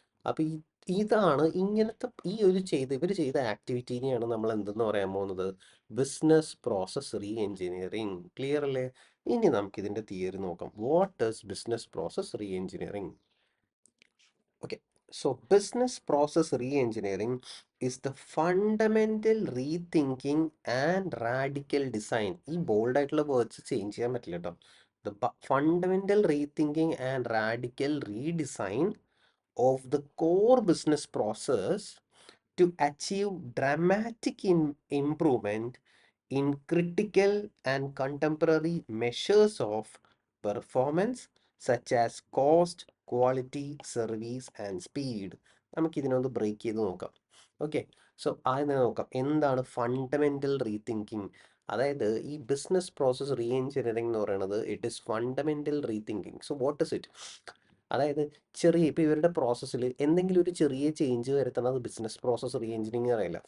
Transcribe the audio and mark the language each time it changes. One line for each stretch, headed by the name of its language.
Malayalam: അപ്പോൾ ഇതാണ് ഇങ്ങനത്തെ ഇവർ ചെയ്ത ആക്ടിവിറ്റീനെയാണ് നമ്മൾ എന്തെന്ന് പറയാൻ പോകുന്നത്? Business process re engineering. Clear അല്ലേ? ഇനി നമുക്കിതിൻ്റെ തിയറി നോക്കാം.
English: What is business process re engineering? Okay, so business process re-engineering is the fundamental rethinking and radical design.
Malayalam: ഈ ബോൾഡ് ആയിട്ടുള്ള വേർഡ്സ് ചേഞ്ച് ചെയ്യാൻ പറ്റില്ല കേട്ടോ.
English: The fundamental rethinking and radical redesign of the core business process to achieve dramatic improvement in critical and contemporary measures of performance such as cost, quality, service and speed.
Malayalam: നമുക്ക് ഇതിനൊന്ന് break ചെയ്ത് നോക്കാം. Okay, so ആദ്യം തന്നെ നോക്കാം എന്താണ് fundamental rethinking. അതായത് ഈ ബിസിനസ് പ്രോസസ് റീ എഞ്ചിനീയറിംഗ് എന്ന് പറയുന്നത്
English: It is fundamental rethinking. So what is it?
Malayalam: അതായത് ഇപ്പോൾ ഇവരുടെ പ്രോസസ്സിൽ എന്തെങ്കിലും ഒരു ചെറിയ ചേഞ്ച് വരുത്തുന്നത് ബിസിനസ് പ്രോസസ്സ് റീ എഞ്ചിനീയറിംഗ് അറിയില്ല.